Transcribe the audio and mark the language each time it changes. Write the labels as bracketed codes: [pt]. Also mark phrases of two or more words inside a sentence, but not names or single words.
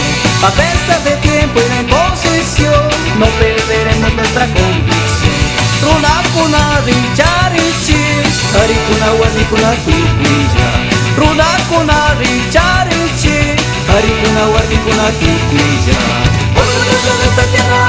[es] A pesar del tiempo y la imposición, no perderemos nuestra convicción. [qu] Runakuna richarichi, harikuna wadikuna tukuya. Runakuna richarichi, harikuna wadikuna tukuya. [es] Orgulloso de esta tierra